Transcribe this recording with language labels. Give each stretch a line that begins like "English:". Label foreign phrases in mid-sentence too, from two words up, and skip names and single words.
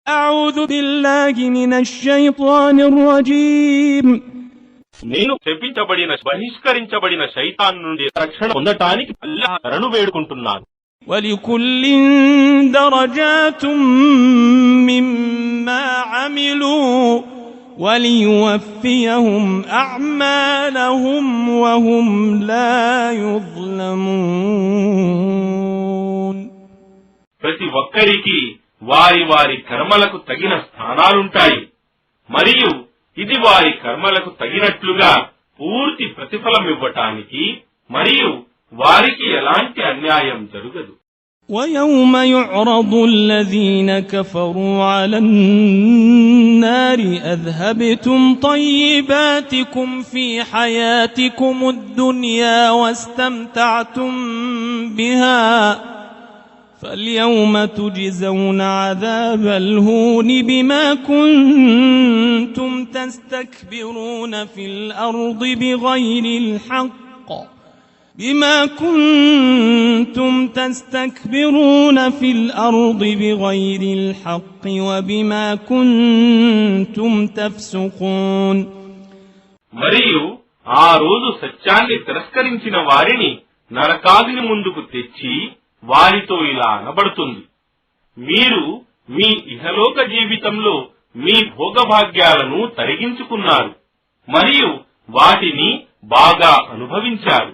Arabic: أعوذ بالله من الشيطان الرجيم
Telugu: నేను శపించబడిన బహిష్కరించబడిన శైతాన్ నుండి రక్షణ పొందటానికి అల్లాహ్ శరణు వేడుకుంటున్నాను.
Arabic: ولكل درجات مما عملوا وليوفيهم أعمالهم وهم لا يظلمون.
Telugu: ప్రతి ఒక్కరికి వారి వారి కర్మలకు తగిన స్థానాలుంటాయి మరియు ఇది వారి కర్మలకు తగినట్లుగా పూర్తి ప్రతిఫలం ఇవ్వటానికి మరియు వారికి ఎలాంటి అన్యాయం జరగదు.
Arabic: ويوم يعرض الذين كفروا على النار أذهبتم طيباتكم في حياتكم الدنيا واستمتعتم بها فاليوم تجزون عذاب الهون بما كنتم تستكبرون في الأرض بغير الحق وبما كنتم تفسقون.
Telugu: మరియు ఆ రోజు సత్యాన్ని తిరస్కరించిన వారిని నరకాగ్ని ముందుకు తెచ్చి వారితో ఇలా అనబడుతుంది, మీరు మీ ఇహలోక జీవితంలో మీ భోగభాగ్యాలను తరిగించుకున్నారు మరియు వాటిని బాగా అనుభవించారు.